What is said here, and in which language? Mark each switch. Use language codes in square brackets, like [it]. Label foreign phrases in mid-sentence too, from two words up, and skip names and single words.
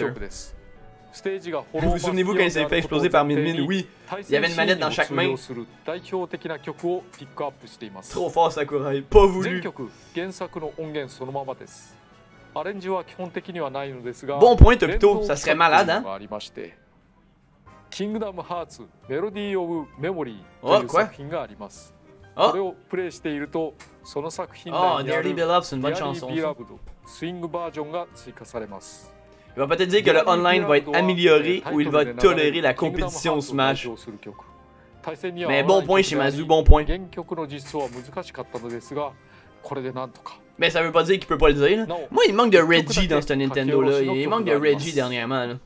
[fr] Vous souvenez-vous quand il s'est fait exploser par Min Min? Oui, il y avait une manette dans chaque main. Trop fort Sakurai, pas voulu. Bon point Topito, ça serait malade hein? [ja] Kingdom Hearts Melody of Memory という作品があります。これをプレイしているとその作品内にある [fr] Dearly Beloved, c'est une bonne chanson. [ja] Dearly Beloved スイングバージョンが追加されます。 [fr] Il va peut-être dire que le online va être amélioré ou il va tolérer la compétition Smash. Mais bon point Shimazu, bon point. Mais ça veut pas dire qu'il peut pas le dire. Là. Moi il manque de Reggie dans ce Nintendo là, il manque de Reggie dernièrement là.